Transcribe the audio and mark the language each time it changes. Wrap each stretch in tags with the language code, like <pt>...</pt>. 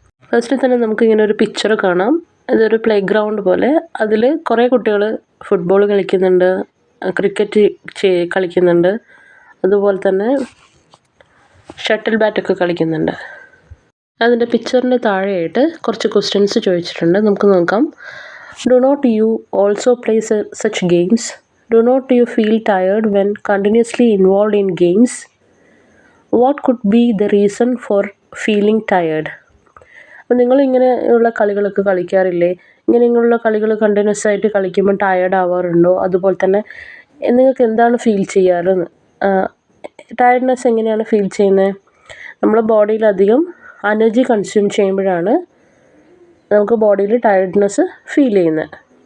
<ml>ഫസ്റ്റിൽ തന്നെ നമുക്കിങ്ങനെ ഒരു പിക്ചർ കാണാം. ഇതൊരു പ്ലേ ഗ്രൗണ്ട് പോലെ. അതിൽ കുറേ കുട്ടികൾ ഫുട്ബോൾ കളിക്കുന്നുണ്ട്, ക്രിക്കറ്റ് കളിക്കുന്നുണ്ട്, അതുപോലെ തന്നെ ഷട്ടിൽ ബാറ്റൊക്കെ കളിക്കുന്നുണ്ട്. അതിൻ്റെ പിക്ചറിൻ്റെ താഴെയായിട്ട് കുറച്ച് ക്വസ്റ്റ്യൻസ് ചോദിച്ചിട്ടുണ്ട്. നമുക്ക് നോക്കാം.</ml> <en>Do not you also play such games? Do not you feel tired when continuously involved in games? What could be the reason for feeling tired?</en> <ml>അപ്പോൾ നിങ്ങളിങ്ങനെയുള്ള കളികളൊക്കെ കളിക്കാറില്ലേ? ഇങ്ങനെയുള്ള കളികൾ കണ്ടിന്യൂസ് ആയിട്ട് കളിക്കുമ്പോൾ ടയേർഡ് ആവാറുണ്ടോ? അതുപോലെ തന്നെ നിങ്ങൾക്ക് എന്താണ് ഫീൽ ചെയ്യാറെന്ന്. ടയർഡ്നെസ് എങ്ങനെയാണ് ഫീൽ ചെയ്യുന്നത്? നമ്മുടെ ബോഡിയിലധികം എനർജി കൺസ്യൂം ചെയ്യുമ്പോഴാണ് നമുക്ക് ബോഡിയിൽ ടയർഡ്നെസ് ഫീൽ ചെയ്യുന്നത്.</ml>